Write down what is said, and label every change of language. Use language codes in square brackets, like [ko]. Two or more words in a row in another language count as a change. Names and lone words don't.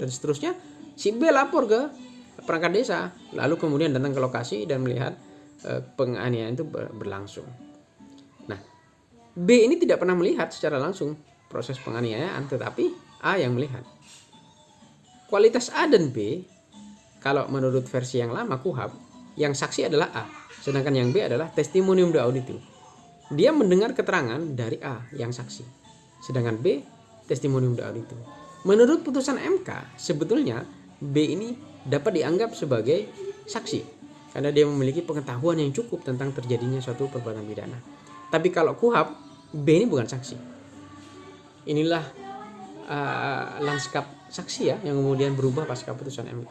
[id] Dan seterusnya, si B lapor ke perangkat desa, lalu kemudian datang ke lokasi dan melihat penganiayaan itu berlangsung. Nah, B ini tidak pernah melihat secara langsung proses penganiayaan, tetapi A yang melihat. Kualitas A dan B, kalau menurut versi yang lama KUHAP, yang saksi adalah A, sedangkan yang B adalah [la] testimonium de audito. [id] Dia mendengar keterangan dari A yang saksi, sedangkan B [la] testimonium de audito. [id] Menurut putusan MK, sebetulnya B ini dapat dianggap sebagai saksi karena dia memiliki pengetahuan yang cukup tentang terjadinya suatu perbuatan pidana. Tapi kalau KUHAP, B ini bukan saksi. Inilah lanskap saksi ya yang kemudian berubah pasca putusan MK.